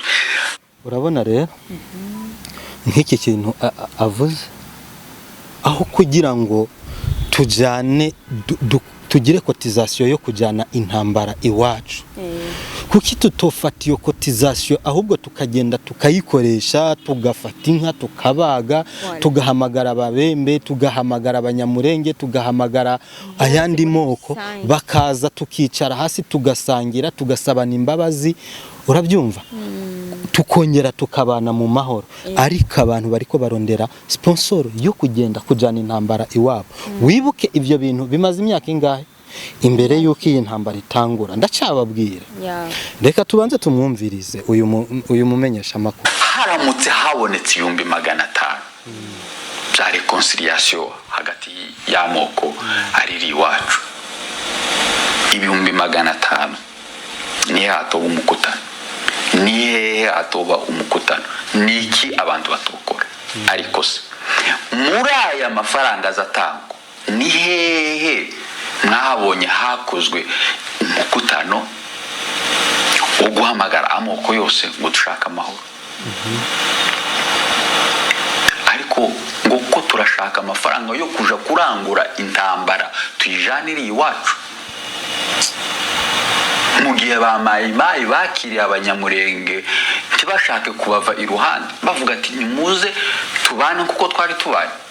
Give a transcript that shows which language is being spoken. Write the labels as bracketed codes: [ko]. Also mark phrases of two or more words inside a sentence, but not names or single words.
[rn] Urabona rero nk'iki kintu avuze aho kugira ngo tujane tugire cotisation yo kujana intambara iwacu kuki tutofata iyo cotisation ahubwo tukagenda tukayikoresha tugafata inka tukabaga tugahamagara ababembe tugahamagara abanyamurenge tugahamagara ayandi moko bakaza tukicara hasi tugasangira tugasabana imbabazi urabyumva tukongera tukabana mu mahoro ariko abantu bariko barondera sponsor yo kugenda kujana intambara iwabo wibuke ivyo bintu bimaze imyaka ingahe imbere yuko iyi ntambara itangura ndacababwira reka tubanze tumwumvirize uyu mumenyesha amakuru. Haramutse habonetse 500 bya reconciliation hagati y'amoko ariri iwacu 500 ni hatoba umukutano ni hehe hatoba umukutano niki abantu batokora ariko se muri aya mafaranga azatangwa ni hehe mwabonye hakozwe umukutano wo guhamagara amoko yose ngo dushaka amahoro ariko ngo ko turashaka amafaranga yo kuja kurangura intambara tuyijanire iwacu mu gihe ba mayimayi bakiriye abanyamurenge ntibashake kubava iruhande bavuga ati nimuze tubane kuko twari tubaye